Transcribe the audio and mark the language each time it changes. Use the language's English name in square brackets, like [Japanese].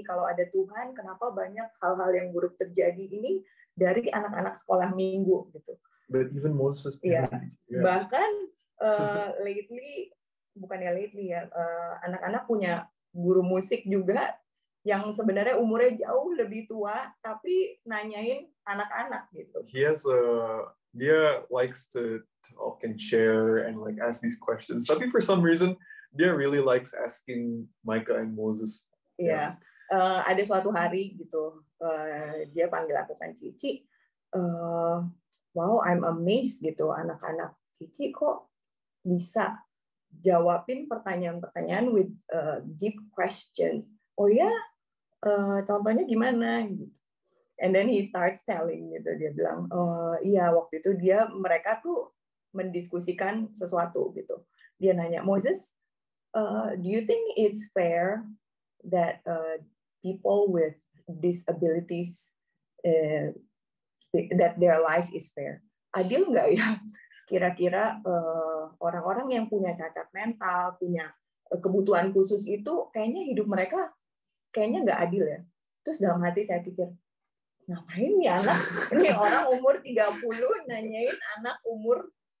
[Indonesian] Kalau ada Tuhan, kenapa banyak hal-hal yang buruk terjadi ini dari anak-anak sekolah minggu gitu. [English] But even Moses, [Indonesian] bahkan lately ya, anak-anak punya guru musik juga yang sebenarnya umurnya jauh lebih tua, tapi nanyain anak-anak gitu. [English] Dia likes to talk and share and like ask these questions. Tapi for some reason, dia really likes asking Micah and Moses. [Indonesian] Iya. Ada suatu hari gitu, dia panggil aku kan Cici. [English] Wow, I'm amazed [Indonesian] gitu, anak-anak Cici kok bisa jawabin pertanyaan-pertanyaan [English] with deep questions. [Indonesian] Oh ya, contohnya gimana gitu. [English] And then he starts telling [Indonesian] gitu, dia bilang, iya waktu itu mereka tuh mendiskusikan sesuatu gitu. [English] Dia nanya, Moses, do you think it's fair that people with disabilities that their life is fair? [Indonesian] Adil nggak ya? Kira-kira orang-orang yang punya cacat mental, punya kebutuhan khusus itu kayaknya hidup mereka kayaknya nggak adil ya. Terus dalam hati saya pikir, ngapain nih anak? Ini orang umur 30 nanyain anak umur